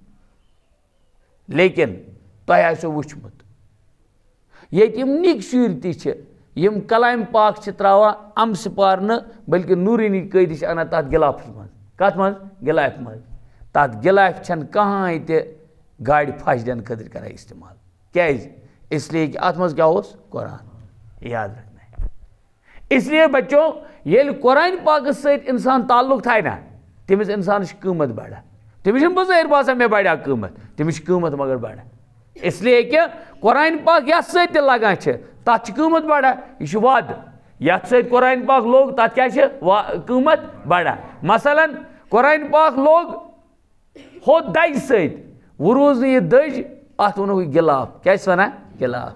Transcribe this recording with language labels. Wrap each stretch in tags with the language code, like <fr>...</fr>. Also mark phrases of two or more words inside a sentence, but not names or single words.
<ks>لیکن تۄہہِ آسیو وٕچھمُت ییٚتہِ یِم نِکۍ شُرۍ تہِ چھِ یِم کلامِ پاک چھِ تراوان اَمسہٕ پارنہٕ بلکہِ نوٗرٲنی قٲدی چھِ انان تتھ گِلافس منٛز. کتھ منٛز؟ گِلافہِ منٛز. تتھ گِلافہِ چھنہٕ کٕہٕنۍ تہِ گاڑِ پھش دِنہٕ خٲطرٕ کران استعمال. کیٛازِ؟</ks> <ur>اس لیے کہ</ur> <ks>اتھ منٛز کیٛاہ اوس؟ قرآن.</ks> <ur>یاد رکھنا ہے. اس لیے</ur> <ks>بچو ییٚلہِ قرآنِ پاکس سۭتۍ انسان تعلق تھاوِ نا تٔمِس انسانس چھِ قۭمت بڑان. تٔمِس چھُنہٕ بظٲہر باسان مےٚ بڑیو قۭمت تٔمِس چھِ قۭمت مگر بڑان.</ks> <ur>اس لیے کہ</ur> <ks>قرآنِ پاک یتھ سۭتۍ تہِ لگان چھِ تتھ چھِ قۭمت بڑان. یہِ چھُ وعدٕ یتھ سۭتۍ قرآنِ پاک لوگ تتھ کیٛاہ چھِ قۭمت بڑان. مثلاً قرآنِ پاک لوگ ہوٚت دجہِ سۭتۍ وۄنۍ روٗز نہٕ یہِ دٔج اتھ ووٚنُکھ یہِ گِلاف. کیٛاہ چھِس ونان؟ گِلاف.</ks>